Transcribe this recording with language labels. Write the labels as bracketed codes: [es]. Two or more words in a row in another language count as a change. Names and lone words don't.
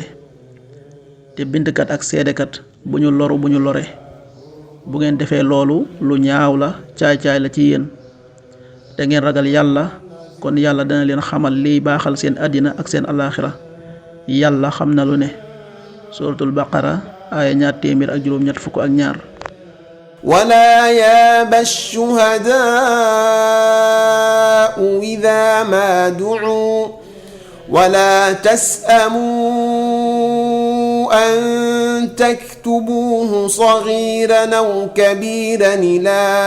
[wo] te bindkat ak seedekat bu ñu loru bu ñu lore. bu ngeen defee loolu lu ñaaw la, caay-caay la ci yéen. te ngeen ragal yàlla, kon yàlla dana leen xamal liy baaxal seen àddina ak seen alaaxira. yàlla xam na lu ne. suratul baqara aaya 272. [ar] ولا ياب الشهداء إذا ما دعوا ولا تسأموا أن تكتبوه صغيرا أو كبيرا إلى